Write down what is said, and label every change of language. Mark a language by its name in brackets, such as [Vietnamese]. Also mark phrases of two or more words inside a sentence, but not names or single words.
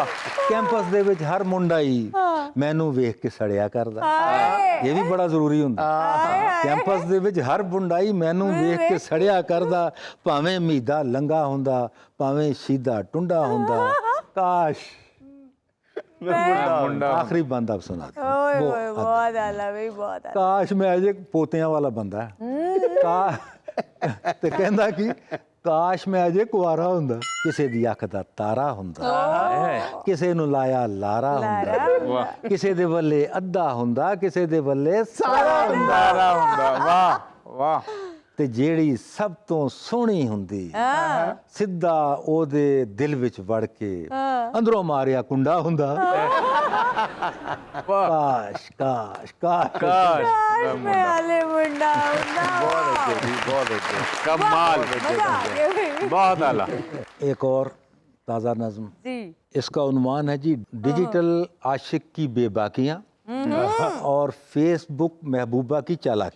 [Punjabi] ਕੈਂਪਸ ਦੇ ਵਿੱਚ ਹਰ ਮੁੰਡਾ ਹੀ ਮੈਨੂੰ ਵੇਖ ਕੇ ਸੜਿਆ ਕਰਦਾ, ਇਹ ਵੀ ਬੜਾ ਜ਼ਰੂਰੀ ਹੁੰਦਾ। ਕੈਂਪਸ ਦੇ ਵਿੱਚ ਹਰ ਮੁੰਡਾ ਹੀ ਮੈਨੂੰ ਵੇਖ ਕੇ ਸੜਿਆ ਕਰਦਾ, ਭਾਵੇਂ ਮੀਦਾ ਲੰਗਾ ਹੁੰਦਾ, ਭਾਵੇਂ ਸ਼ੀਦਾ ਟੁੰਡਾ ਹੁੰਦਾ, ਕਾਸ਼। मुंडा। [Urdu] آخری بند آپ سنا دو. ओए वो [Punjabi] ਓਏ, ਬਹੁਤ ਆਲਾ ਭਾਈ, ਬਹੁਤ ਆਲਾ। ਕਾਸ਼ ਮੈਂ ਅਜੇ ਪੋਤੀਆਂ ਵਾਲਾ ਬੰਦਾ ਹੈ, ਤੇ ਕਹਿੰਦਾ ਕਿ ਕਾਸ਼ ਮੈਂ ਅਜੇ ਕੁਆਰਾ ਹੁੰਦਾ। ਕਿਸੇ ਦੀ ਅੱਖ ਦਾ ਤਾਰਾ ਹੁੰਦਾ, ਕਿਸੇ ਨੂੰ ਲਾਇਆ ਲਾਰਾ ਹੁੰਦਾ, ਕਿਸੇ ਦੇ ਵੱਲੇ ਅੱਧਾ ਹੁੰਦਾ, ਕਿਸੇ ਦੇ ਵੱਲੇ ਸਾਰਾ ਹੁੰਦਾ। [Urdu] واہ واہ. [Punjabi] ਤੇ ਜਿਹੜੀ ਸਭ ਤੋਂ ਸੋਹਣੀ ਹੁੰਦੀ ਸਿੱਧਾ ਉਹਦੇ ਦਿਲ ਵਿੱਚ ਵੜ ਕੇ ਅੰਦਰੋਂ ਮਾਰਿਆ ਕੁੰਡਾ ਹੁੰਦਾ। ਕਾਸ਼ ਕਾਸ਼ ਕਾਸ਼ काश ਮੈਂ ਆਲੇ ਮੁੰਡਾ [Urdu] بہت اچھے کمال, مزا آ گیا بھائی. [Punjabi] ਬਹੁਤ ਆਲਾ। [Urdu] ایک اور تازہ نظم, जी اس کا عنوان ہے جی ڈیجیٹل عاشق کی بیباکیاں اور فیس بک محبوبہ کی چالاکی.